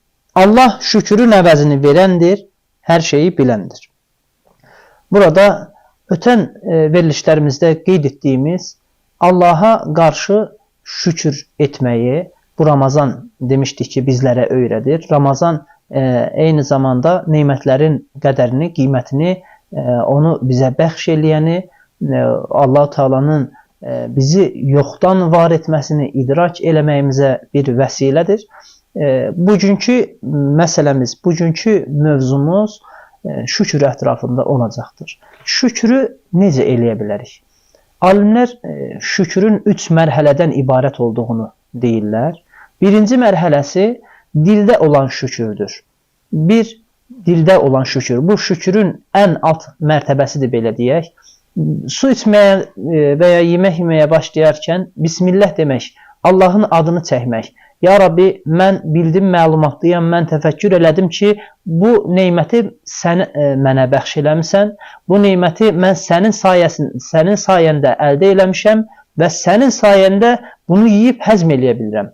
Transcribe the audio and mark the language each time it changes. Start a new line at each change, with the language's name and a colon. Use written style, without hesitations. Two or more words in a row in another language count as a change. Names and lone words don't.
Turkish: Allah şükürün əvəzini verendir, her şeyi bilendir. Burada öten verilişlerimizde qeyd ettiğimiz Allah'a karşı şükür etmeyi bu Ramazan demiştik ki bizlere öğretir. Ramazan aynı zamanda nimetlerin
Azerbaijani: qədərini, qiymətini onu bize bəxş eləyəni, Allah-u Teala'nın bizi yoxdan var etməsini idrak eləməyimizə bir vəsilədir. Bugünkü məsələmiz, bugünkü mövzumuz şükür ətrafında olacaqdır. Şükrü necə eləyə bilərik? Alimlər şükrün 3 mərhələdən ibarət olduğunu deyirlər. Birinci mərhələsi dildə olan şükürdür. Bir, dildə olan şükür. Bu şükrün ən alt mərtəbəsidir belə deyək.
Turkish: Su içmeye veya yemek yemeye başlayarken Bismillah demek,
Azerbaijani: Allah'ın adını çəkmək. Ya Rabbi, mən bildim, məlumatlıyam, mən təfəkkür elədim ki, bu neyməti sən mənə bəxş eləmişsən, bu neyməti mən sənin sayəndə əldə eləmişəm və sənin sayəndə bunu yiyib həzm eləyə bilirəm.